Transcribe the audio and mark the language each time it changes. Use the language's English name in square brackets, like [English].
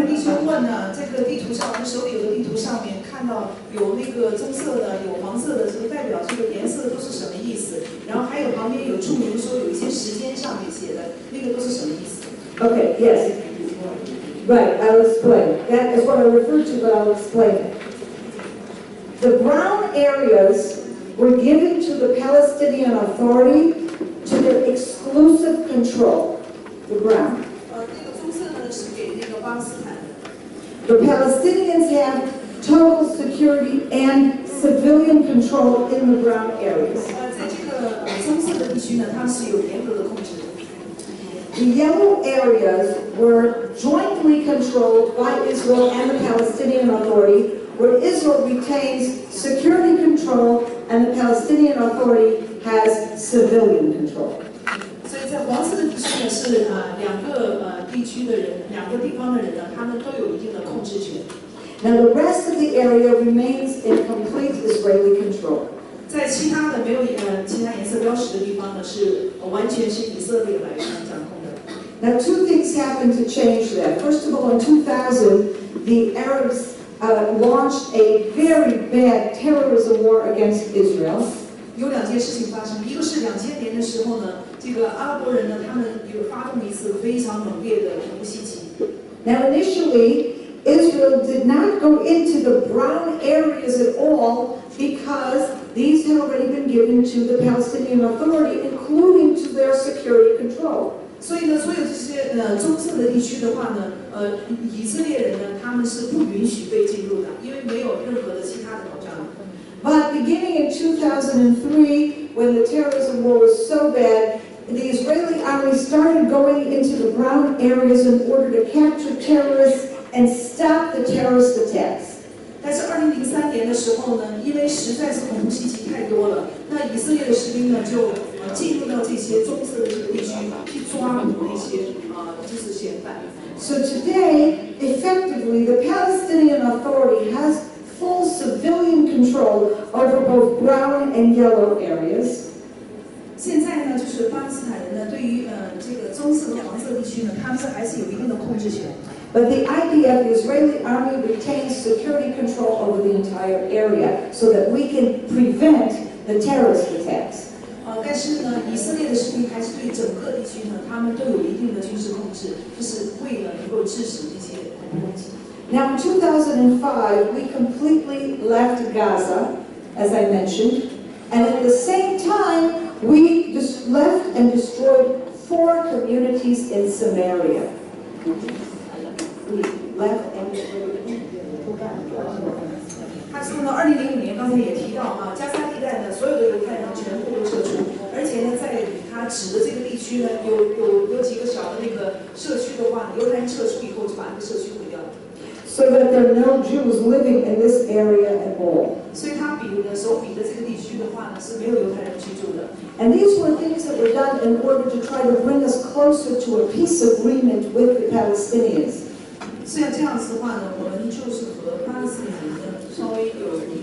[Chinese] 弟兄问呢，这个地图上，我们手里有的地图上面看到有那个棕色的，有黄色的，这个代表这个颜色都是什么意思？然后还有旁边有注明说有一些时间上面写的，那个都是什么意思 [English] Okay, yes. Right, I'll explain. That is what I referred to, but I'll explain it. The brown areas were given to the Palestinian Authority to under exclusive control, the ground. [Chinese] 这个棕色呢是给那个巴勒斯坦的。 [English] The Palestinians have total security and civilian control in the ground areas. [Chinese] 在这个棕色的地区呢，他们是有严格的控制的。 [English] The yellow areas were jointly controlled by Israel and the Palestinian Authority, where Israel retains security control and the Palestinian Authority has civilian control. [Chinese] 所以在黄色的地区呢，是两个地区的人，两个地方的人呢，他们都有一定的控制权。 [English] Now the rest of the area remains in complete Israeli control. [Chinese] 在其他的没有其他颜色标识的地方呢，是完全是以色列来掌控的。 [English] Now two things happened to change that. First of all, in 2000, the Arabs launched a very bad terrorism war against Israel. [Chinese] 有两件事情发生，一个是2000年的时候呢，这个阿拉伯人呢，他们有发动一次非常猛烈的恐怖袭击。 [English] Now initially, Israel did not go into the brown areas at all because these had already been given to the Palestinian Authority, including to their security control. [Chinese] 所以呢，所有这些棕色的地区的话呢，以色列人呢，他们是不允许被进入的，因为没有任何的其他的保障。 [English] But beginning in 2003, when the terrorism war was so bad, the Israeli army started going into the brown areas in order to capture terrorists and stop the terrorist attacks. [Chinese] 但是2003年的时候呢，因为实在是恐怖袭击太多了，那以色列的士兵呢就进入到这些棕色的这个地区去抓捕那些就是嫌犯。 [English] So today, effectively, the Palestinian Authority has full civilian control over both brown and yellow areas. [Chinese] 现在呢，就是巴勒斯坦人呢，对于这个棕色和黄色地区呢，他们还是有一定的控制权。 [English] But the IDF, the Israeli army, retains security control over the entire area so that we can prevent the terrorist attacks. [Chinese] 但是呢，以色列的士兵还是对整个地区呢，他们都有一定的军事控制，就是为了能够制止这些恐怖攻击。 [English] Now, in 2005, we completely left Gaza, as I mentioned, and at the same time, we just left and destroyed 4 communities in Samaria. We left and destroyed. [Chinese] 他说呢，2005年刚才也提到加沙地带呢，所有的犹太人全部都撤出，而且呢，在他指的这个地区呢，有几个小的那个社区的话，犹太人撤出以后就把那个社区毁掉了。 [English] So that there are no Jews living in this area at all. [Chinese] 所以他手比的这个地区的话呢，是没有犹太人居住的。 [English] And these were things that were done in order to try to bring us closer to a peace agreement with the Palestinians. [Chinese] 虽然这样子的话呢，我们就是和巴勒斯坦人稍微有。